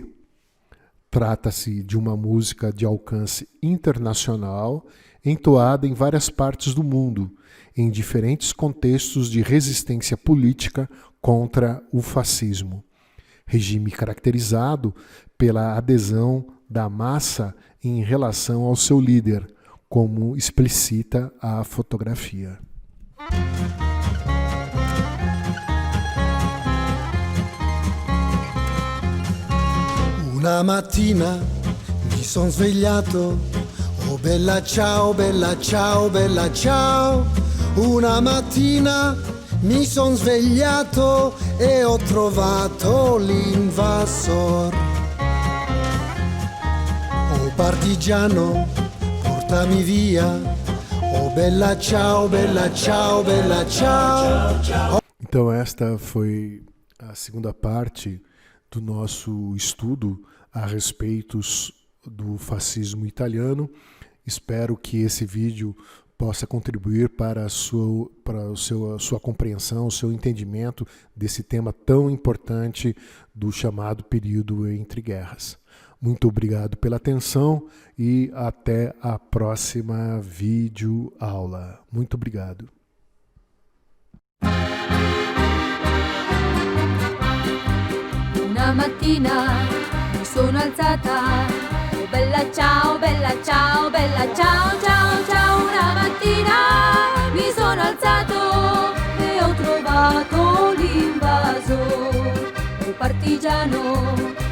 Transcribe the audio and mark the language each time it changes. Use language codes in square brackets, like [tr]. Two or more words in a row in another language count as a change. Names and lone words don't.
[pt] Trata-se de uma música de alcance internacional, entoada em várias partes do mundo, em diferentes contextos de resistência política contra o fascismo. Regime caracterizado pela adesão da massa em relação ao seu líder, como explicita a fotografia. [it] Una mattina mi son svegliato, oh bella ciao, bella ciao, bella ciao. Una mattina mi son svegliato e ho trovato l'invasor. Oh partigiano, portami via, oh bella ciao, bella ciao, bella ciao. [pt] Então esta foi a segunda parte do nosso estudo a respeito do fascismo italiano. Espero que esse vídeo possa contribuir para a sua compreensão, o seu entendimento desse tema tão importante do chamado período entre guerras. Muito obrigado pela atenção e até a próxima videoaula. Muito obrigado. [it] Una mattina mi sono alzata, oh bella ciao, bella ciao, bella ciao, ciao, ciao. Una mattina mi sono alzato e ho trovato l'invasore, un partigiano